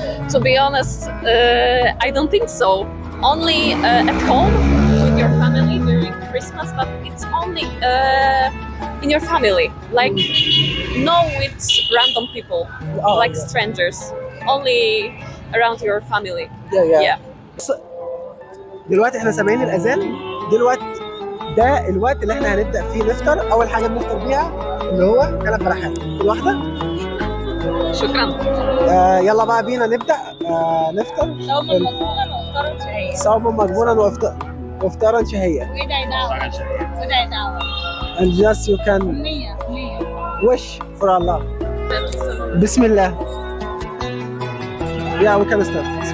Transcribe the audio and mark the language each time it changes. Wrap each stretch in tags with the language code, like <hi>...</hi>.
<en>To be honest, I don't think so. Only at home with your family during Christmas, but it's only in your family. Like, no with random people, Oh, like strangers. Only around your family. yeah. Yeah.</en> <ar>دلوقتي احنا سامعين الاذان. دلوقتي ده الوقت اللي احنا هنبدا فيه نفطر. اول حاجه بنفطر بيها اللي هو 3 بلحات كل واحده. شكرا. يلا بقى بينا نبدا نفطر. صوما مقبولا وافطارا شهيا. صوما مقبولا وافطارا شهيا. وادعي دعوة.</ar> <en>And just you can</en> <ar>أمنية.</ar> <en>wish for Allah.</en> <ar>بسم الله.</ar> <en>Yeah, we can start.</en>